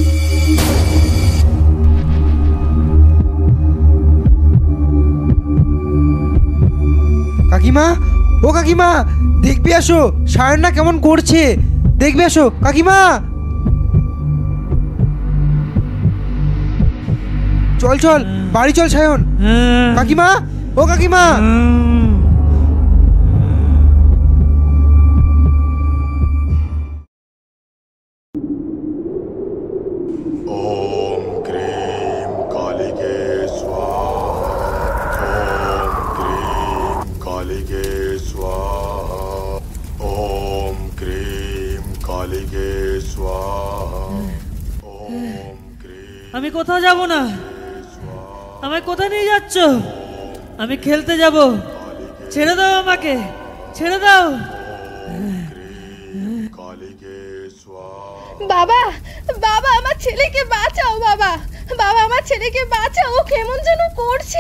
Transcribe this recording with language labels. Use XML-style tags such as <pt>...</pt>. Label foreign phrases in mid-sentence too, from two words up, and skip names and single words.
<bn>কাকিমা, ও কাকিমা, দেখবি আসো সায়নটা কেমন করছে, দেখবি আসো কাকিমা। চল চল বাড়ি চল সায়ন। কাকিমা, ও কাকিমা।</bn> <sa>ओम क्रीम कालिके स्वाहा। ओम क्रीम कालिके स्वाहा। ओम क्रीम कालिके स्वाहा। ओम क्रीम।</sa> <bn>আমি কোথাও যাব না। আমায় কোথায় নিয়ে যাচ্ছ? আমি খেলতে যাব, ছেড়ে দাও আমাকে, ছেড়ে দাও। বাবা, বাবা, আমার ছেলেকে বাঁচাও বাবা, বাবা, আমার ছেলেকে বাঁচাও, ও কেমন যেন করছে।</bn>